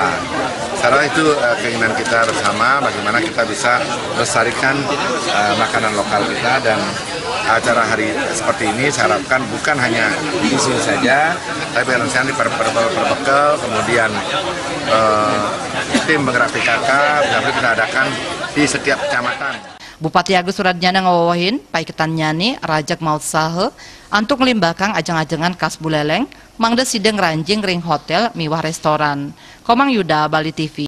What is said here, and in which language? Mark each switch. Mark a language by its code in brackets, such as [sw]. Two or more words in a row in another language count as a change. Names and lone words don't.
[id] Sekarang itu keinginan kita bersama bagaimana kita bisa melestarikan makanan lokal kita, dan acara hari seperti ini saya harapkan bukan hanya di sini saja, tapi harusnya berbekal, kemudian tim penggerak PKK sampai kita adakan di setiap kecamatan. [ban] Bupati Agus Suradnyana ngawawahin paiketan nyani rajak maut sahe antuk ngelimbakang ajang-ajangan khas Buleleng mangde sideng ranjing ring hotel miwah restoran. Komang Yuda, Bali TV.